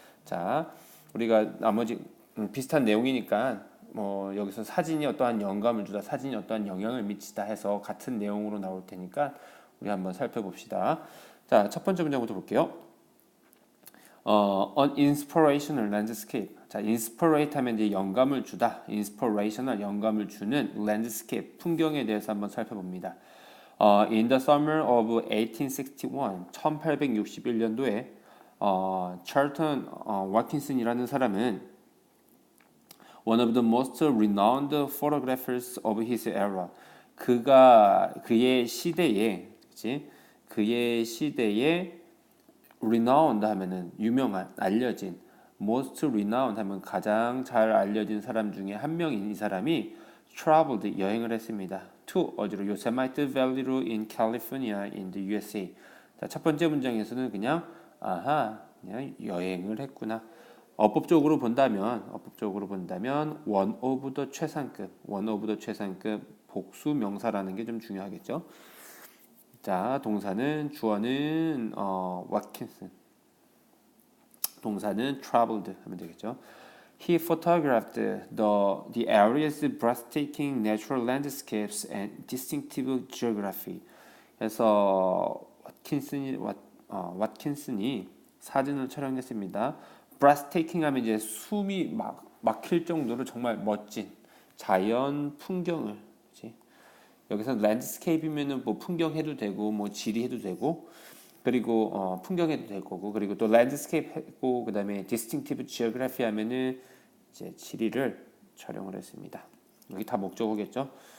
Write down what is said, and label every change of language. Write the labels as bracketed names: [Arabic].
[Korean] 자, 우리가 나머지 비슷한 내용이니까 뭐 여기서 사진이 어떠한 영감을 주다, 사진이 어떠한 영향을 미치다 해서 같은 내용으로 나올 테니까 우리 한번 살펴봅시다. 자, 첫 번째 문제부터 볼게요. [English] an inspirational landscape. [Korean] 자, inspirate 하면 이제 영감을 주다. inspirational 영감을 주는 landscape 풍경에 대해서 한번 살펴봅니다. [English] In the summer of 1861, [Korean] 1861년도에 찰턴 와킨슨이라는 사람은 [English] one of the most renowned photographers of his era. [Korean] 그의 시대에, 그치? 그의 시대에 renowned 하면은 유명한, 알려진, most renowned 하면 가장 잘 알려진 사람 중에 한 명인 이 사람이 traveled 여행을 했습니다. to 어디로? 요세마이트 밸리로 [English] in California in the USA. [Korean] 자, 첫 번째 문장에서는 그냥 그냥 여행을 했구나. 어법적으로 본다면 one of the 최상급 복수 명사라는 게 좀 중요하겠죠. 자, 동사는 주어는 왓킨슨, 동사는 traveled 하면 되겠죠. [English] He photographed the area's breathtaking natural landscapes and distinctive geography. [Korean] 그래서 왓킨슨이 사진을 촬영했습니다. breathtaking 하면 이제 숨이 막힐 정도로 정말 멋진 자연 풍경을, 그치? 여기서 랜드스케이프면은 뭐 풍경 해도 되고 뭐 지리 해도 되고 그리고 풍경 해도 될 거고 그리고 또 랜드스케이프 했고 그다음에 디스팅티브 지오그래피 하면은 이제 지리를 촬영을 했습니다. 여기 다 목적어겠죠.